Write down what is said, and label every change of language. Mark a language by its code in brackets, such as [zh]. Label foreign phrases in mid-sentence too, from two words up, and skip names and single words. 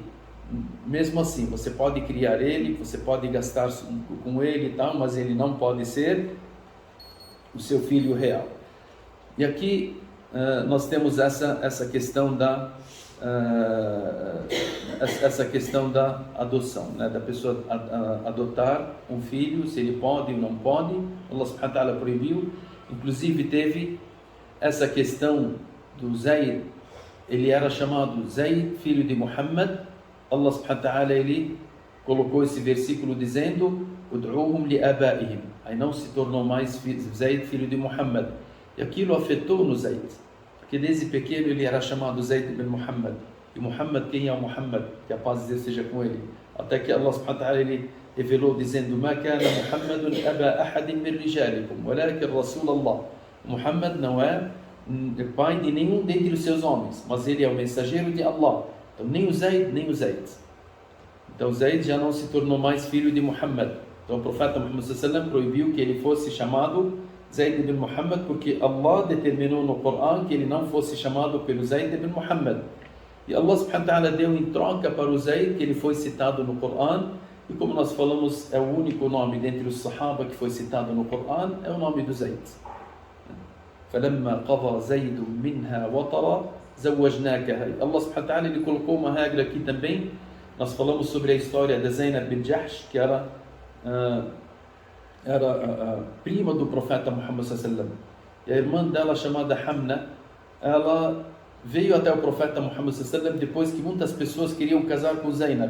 [pt] Mesmo assim, você pode criar ele, você pode gastar com ele e tal, mas ele não pode ser o seu filho real. E aqui nós temos essa questão da adoção, né? Da pessoa adotar um filho, se ele pode ou não pode. Allah [ar] سبحانه وتعالى [pt] proibiu. Inclusive teve essa questão do Zayd, ele era chamado Zayd, filho de Muhammad. Allah [ar] سبحانه وتعالى, [pt] ele colocou esse versículo dizendo [ar] ادعوهم لآبائهم, [pt] aí não se tornou mais Zayd, filho de Muhammad. E aquilo afetou no Zayd, porque desde pequeno ele era chamado Zayd ibn Muhammad. E Muhammad, quem é o Muhammad? Que a paz de Deus seja com ele. Até que Allah [ar] سبحانه وتعالى, [pt] ele revelou dizendo [ar] ما كان محمد أبا أحد من رجالكم ولكن رسول الله. [pt] Muhammad não é pai de nenhum dentre os seus homens, mas ele é o mensageiro de Allah. Então nem o Zayd, nem o Zayd. Então Zayd já não se tornou mais filho de Muhammad. Então o profeta Muhammad sallallahu proibiu que ele fosse chamado Zayd ibn Muhammad, porque Allah determinou no Coran que ele não fosse chamado pelo Zayd ibn Muhammad. E Allah [ar] سبحانه وتعالى [pt] deu em troca para o Zayd, que ele foi citado no Coran. E como nós falamos, é o único nome dentre os Sahaba que foi citado no Coran, é o nome do Zayd. [ar] فَلَمَّا قَضَى زَيْدٌ مِنْهَا وَطَرًا زَوَّجْنَاكَهَا. [pt] Allah [ar] سبحانه وتعالى, [pt] ele colocou uma regra aqui também. Nós falamos sobre a história da Zainab bin Jahsh, que era a prima do profeta Muhammad sallallahu. E a irmã dela, chamada Hamna, ela veio até o profeta Muhammad sallallahu depois que muitas pessoas queriam casar com Zainab.